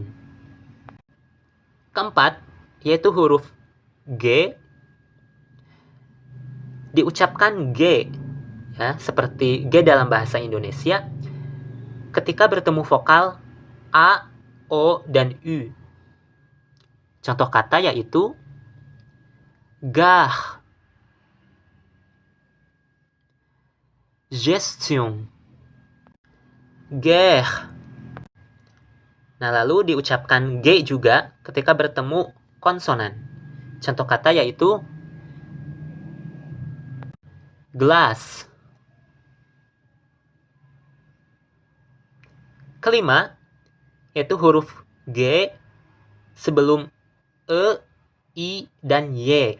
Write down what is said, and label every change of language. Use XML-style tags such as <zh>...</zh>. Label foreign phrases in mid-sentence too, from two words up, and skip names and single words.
<id>Keempat, yaitu huruf G diucapkan G ya, seperti G dalam bahasa Indonesia ketika bertemu vokal A, O, dan U. Contoh kata yaitu</id> <fr>gare, gestion, guerre.</fr> <id>Nah, lalu diucapkan G juga ketika bertemu konsonan. Contoh kata yaitu glass. Kelima, yaitu huruf G sebelum E, I, dan Y.</id>